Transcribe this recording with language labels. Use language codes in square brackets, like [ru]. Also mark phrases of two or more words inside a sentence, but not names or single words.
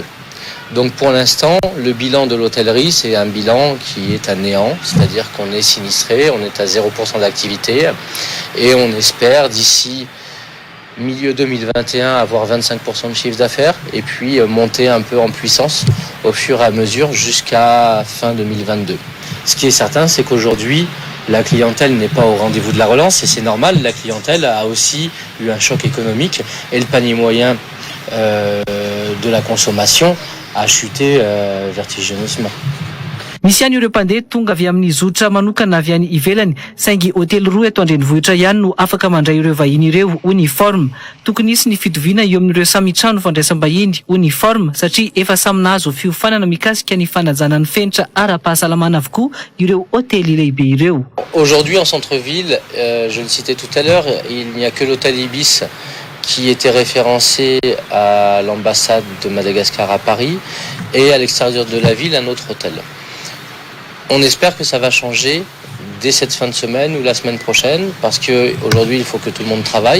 [fr] Donc pour l'instant, le bilan de l'hôtellerie, c'est un bilan qui est à néant, c'est-à-dire qu'on est sinistré, on est à 0% d'activité et on espère d'ici milieu 2021 avoir 25% de chiffre d'affaires et puis monter un peu en puissance au fur et à mesure jusqu'à fin 2022. Ce qui est certain, c'est qu'aujourd'hui, la clientèle n'est pas au rendez-vous de la relance et c'est normal, la clientèle a aussi eu un choc économique et le panier moyen de la consommation a chuté vertigineusement. [mg] Misy ihany ireo mpandeha tonga avy amin'ny zotra manokana avy any ivelany saingy hotely roa eto andrenivohitra ihany no afaka mandray ireo vahiny ireo uniforme. Tokony hisy ny fitoviana eo amin'ireo samy trano fandraisam-bahiny uniforme satria efa samy nahazo fiofanana mikasika ny fanajana ny fenitra ara-pahasalamana avokoa ireo hotely lehibe ireo. [fr] Aujourd'hui en centre-ville, je le citais tout à l'heure, il n'y a que l'hôtel Ibis qui était référencé à l'ambassade de Madagascar à Paris et à l'extérieur de la ville un autre hôtel. On espère que ça va changer dès cette fin de semaine ou la semaine prochaine parce qu'aujourd'hui il faut que tout le monde travaille.